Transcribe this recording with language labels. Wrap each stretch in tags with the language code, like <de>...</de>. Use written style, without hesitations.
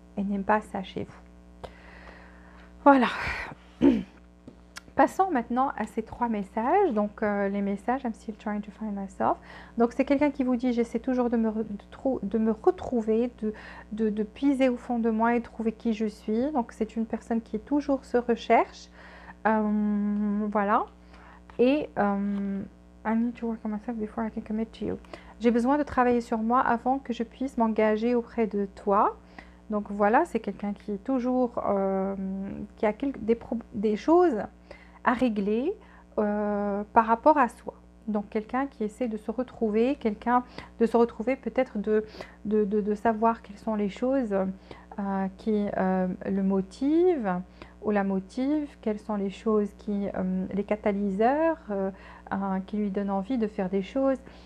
<fr>Elle n'aime pas ça chez vous. Voilà. Passons maintenant à ces 3 messages. Donc, les messages,</fr> <en>I'm still trying to find myself.</en> <fr>Donc, c'est quelqu'un qui vous dit, j'essaie toujours de me retrouver, de puiser au fond de moi et trouver qui je suis. Donc, c'est une personne qui toujours se recherche. Voilà.</fr> <en>Et I need to work on myself before I can commit to you.</en> <fr>J'ai besoin de travailler sur moi avant que je puisse m'engager auprès de toi. Donc voilà, c'est quelqu'un qui est toujours, qui a des choses à régler par rapport à soi. Donc quelqu'un qui essaie de se retrouver, peut-être de savoir quelles sont les choses qui le motivent ou la motivent, quelles sont les choses les catalyseurs qui lui donnent envie de faire des choses.</fr>